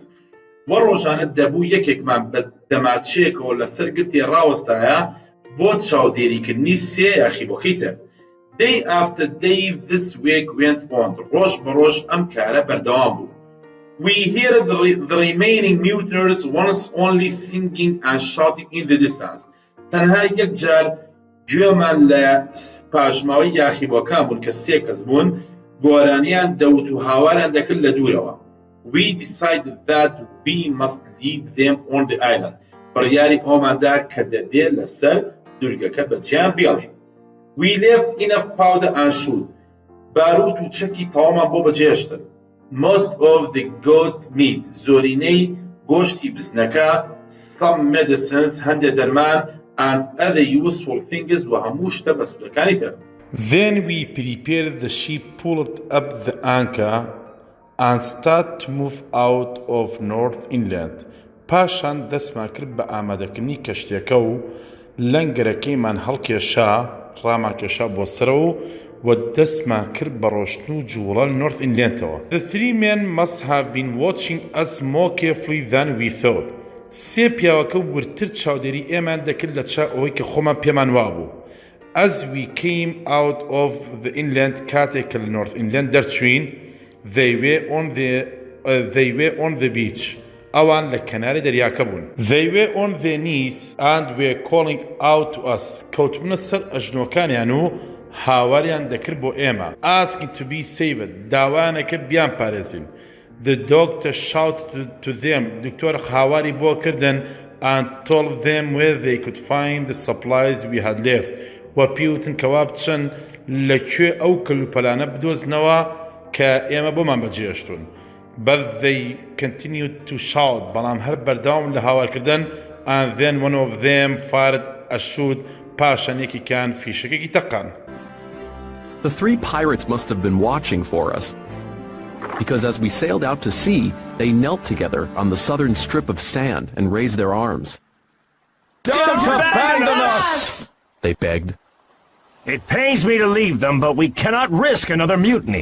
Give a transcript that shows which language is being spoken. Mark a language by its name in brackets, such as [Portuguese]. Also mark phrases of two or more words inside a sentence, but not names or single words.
[Central Kurdish] وە ڕۆژانە دەبوو یەکێکمان بە دەماچەیەکەوە لەسەر گرتی ڕاوەستایە بۆ چاودێریکردنی سێ یاخیبۆکەی تر. [English] Day after day this work went on. [Central Kurdish] ڕۆژ بە ڕۆژ ئەم کارە بەردەوام بوو. [English] We heard the remaining mutineers once only singing and shouting in the distance. [Central Kurdish] تەنها یەک جار گوێمان لە پاژماوەی یاخیبۆکان بوون کە سێ کەس بوون گۆرانیان دەوت و هاواران دەکرد لە دوورەوە. [English] We decided that we must leave them on the island. [Central Kurdish] بڕیاری ئەوماندا کە دەبێت لەسەر دورگەکە بەجیان بێڵین. [English] We left enough powder and shoot. [Central Kurdish] باروت و چەکی تەوامان بۆ بەجێشتن. [English] Most of the goat meat, [Central Kurdish] زۆرینەی گۆشتی بزنەکە, [English] some medicines, [Central Kurdish] هەندێک دەرمان, [English] and other useful things [Central Kurdish] و هەموو شتە بەسوولەکانی تر. [English] Then we prepared the ship, pulled up the anchor and started to move out of North Inland. [Central Kurdish] پاشان دەستمان کرد بە ئامادەکردنی کەشتێکە و لەنگەرەکەیمان هەڵکێشا ڕاماکێشا بۆ سەرەوە و دەستمان کرد بە ڕۆشتن و جوڵە نۆرث ئینلێندەوە. [English] The 3 men must have been watching us more carefully than we thought. [Central Kurdish] سێ پیاوەکە ورتر چاودێری ئێمان دەکرد لە چا ئەوەی کە خۆمان پێمان وابوو. [English] As we came out of the inland [Central Kurdish] کاتێک کە لە نۆرث ئینلێند دەرچوین [English] they were on the beach. [Central Kurdish] ئەوان لە کەناری دەریاکە بوون. [English] They were on their knees and were calling out to us. [Central Kurdish] کەوتبوونە سەر ئەژنۆکانیان و هاواریان دەکرد بۆ ئێمە. [English] Asking to be saved. [Central Kurdish] داوایانە کرد بیان پارێزین. [English] The doctor shouted to them. [Central Kurdish] دکتۆر هاواری بۆ کردن [English] and told them where they could find the supplies we had left. [Central Kurdish] و پیوتن کەوا بچن لەکوێ ئەو کەلوپەلانە بدۆزنەوە کە ئێمە بۆمان بەجێشتون. [English] But they continued to shout. [Central Kurdish] بەڵام هەر بەردەوام لە هاوارکردن [English] and then one of them fired a shot. [Central Kurdish] پاشان یەکێکیان فیشەکێکی تەقان. [English] The 3 pirates must have been watching for us, because as we sailed out to sea, they knelt together on the southern strip of sand and raised their arms. Don't abandon us! They begged. It pains me to leave them, but we cannot risk another mutiny,